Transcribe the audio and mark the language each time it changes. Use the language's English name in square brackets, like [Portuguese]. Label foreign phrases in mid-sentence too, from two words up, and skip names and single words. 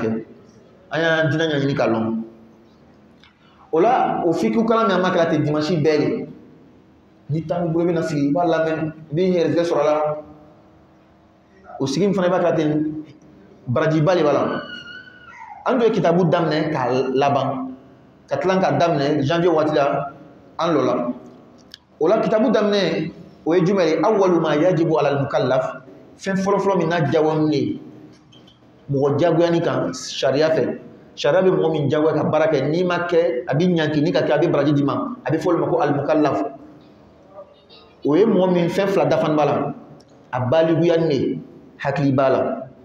[Bambara] kɛ an y'an diinɛ ɲɛɲini ka lɔn o la o fikiw kalan min an ma kɛra ten dimanche bɛɛ de ni tan b'i bolo i bɛna sigi i b'a lamɛn i b'i yɛrɛsɛgɛ sɔrɔ a la o sigi min fana i b'a kɛra ten barajiba de b'a la an tun ye kitabu daminɛ k'a laban ka tila k'a daminɛ janvier waati la an lɔ la Ola kitabu damne o ye jumɛn [Arabic] أول ما يجب على المكلف [Bambara] fɛn fɔlɔ min n'a jagoyalen ye mɔgɔ jagoyani kan sariya fɛ sariya bɛ mɔgɔ min jagoya ka baara kɛ n'i ma kɛ a bɛ ɲanki ni ka kɛ a bɛ baraji d'i ma a bɛ fɔ olu ma ko al-mukallaf o ye mɔgɔ min fɛn fila dafan b'a la a baliguyani de hakili b'a la